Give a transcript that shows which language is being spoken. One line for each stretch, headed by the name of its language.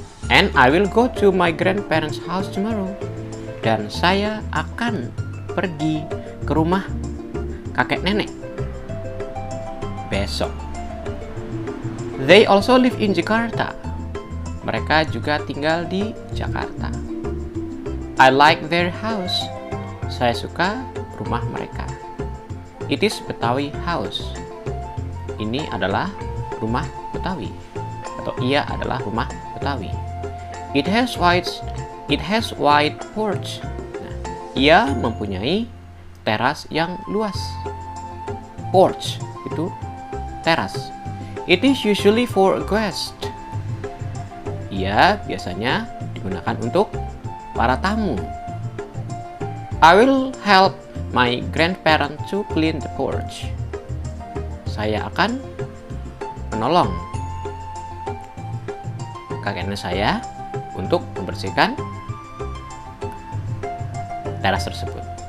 English: And I will go to my grandparents' house tomorrow.
Indonesian: Dan saya akan pergi ke rumah kakek nenek besok.
English: They also live in Jakarta.
Indonesian: Mereka juga tinggal di Jakarta.
English: I like their house.
Indonesian: Saya suka rumah mereka.
English: It is Betawi house.
Indonesian: Ini adalah rumah Betawi, atau ia adalah rumah Betawi.
English: It has wide porch.
Indonesian: Nah, ia mempunyai teras yang luas. Porch itu teras.
English: It is usually for guests.
Indonesian: Ia biasanya digunakan untuk para tamu.
English: I will help my grandparents to clean the porch.
Indonesian: Saya akan menolong kakek nenek saya untuk membersihkan teras tersebut.